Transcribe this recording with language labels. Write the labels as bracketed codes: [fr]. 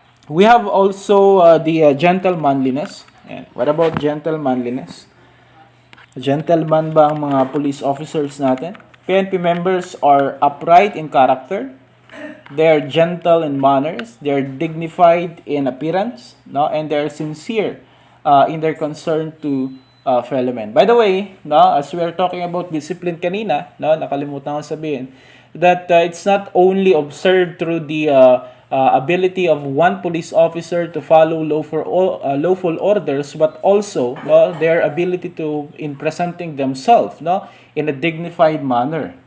[en] We have also the gentle manliness. What about gentle manliness? [tl] Gentleman ba ang mga police officers natin? [en] PNP members are upright in character. They are gentle in manners. They are dignified in appearance, and they are sincere in their concern to fellow men. By the way, as we are talking about discipline [tl] kanina, nakalimutan ko sabihin, [en] that it's not only observed through the ability of one police officer to follow lawful orders, but also their ability to in presenting themselves in a dignified manner.